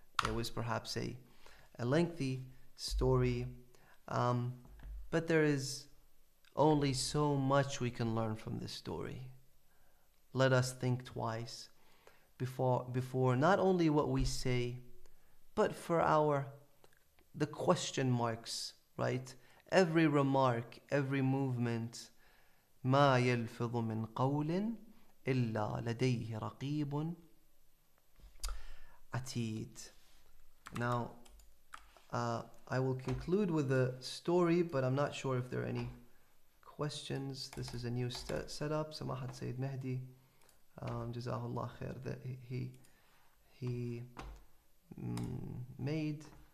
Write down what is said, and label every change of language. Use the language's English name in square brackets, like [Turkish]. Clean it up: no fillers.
[English] It was perhaps a lengthy story, but there is only so much we can learn from this story. Let us think twice before not only what we say, but for the question marks, right? Every remark, every movement. [Arabic] ما يلفظ من قول إلا لديه رقيب عتيد. [English] Now, I will conclude with the story, but I'm not sure if there are any questions. This is a new setup. Samahat Sayyid Mehdi, Jazahullah khair, that he made.